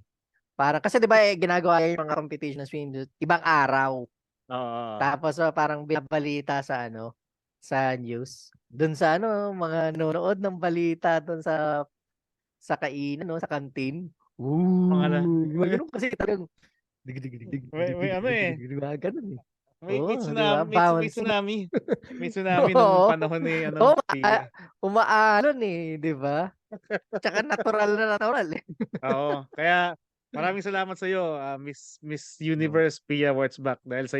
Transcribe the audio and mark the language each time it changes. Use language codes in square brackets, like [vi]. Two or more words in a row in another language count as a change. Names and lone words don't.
[tl] Para, kasi di ba ginagawa yung mga competition ng swimsuit, ibang araw. Oo. Tapos parang binabalita sa news. Doon sa mga nanonood ng balita doon sa kainan, sa kantin. Mga Yung ganun kasi talagang dig dig dig dig may, dig may dig ano dig eh. dig dig mga ganun eh. May Oo, di ba? tsunami, may Bounce na. tsunami. May tsunami nung Oo. panahon ni Oo, Pia. umaalon eh, di ba? Tsaka natural na natural eh. Oo, kaya maraming salamat sa iyo, Miss Mm. Universe Pia Wurtzbach, dahil sa